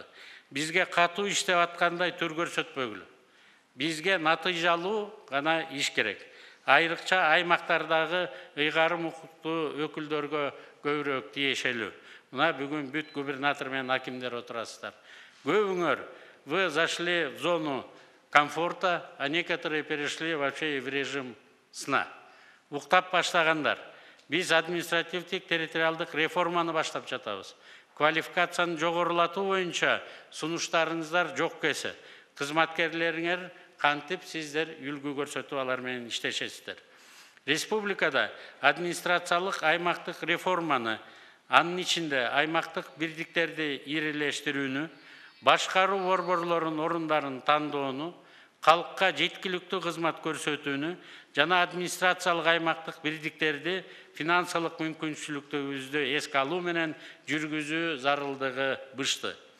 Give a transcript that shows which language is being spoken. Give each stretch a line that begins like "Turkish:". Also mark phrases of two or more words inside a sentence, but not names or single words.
Kyrgyz: Бизге катуу иштеп аткандай түр көрсөтпөгүлө. Бизге натыйжалуу гана иш керек. Айрыкча аймактардагы ыйгарым укуктуу өкүлдөргө көбүрөөк тиешелүү. Мына бүгүн бүт губернатор менен акимдер отурасыздар.
Russian: Көбүңөр вы зашли в зону комфорта, а некоторые перешли вообще в режим сна.
Kyrgyz: Уктап баштагандар. Биз административдик территориалдык реформаны баштап жатабыз. Квалификацияны жогорулатуу боюнча сунуштарыңыздар жок эсе. Кызматкерлериңер кантип сиздер үлгү көрсөтүп алар менен иштешесиздер. Республикада администрациялык аймактык реформаны, анын ичинде аймактык бирдиктерди ирилештирүүнү, башкаруу борборлорунун орундарын тандоону, калкка жеткиликтүү кызмат көрсөтүүнү жана администрациялык аймактык бирдиктерди финансылык мүмкүнчүлүктөрүбүздү эске алуу менен жүргүзүү зарылдыгы бышты.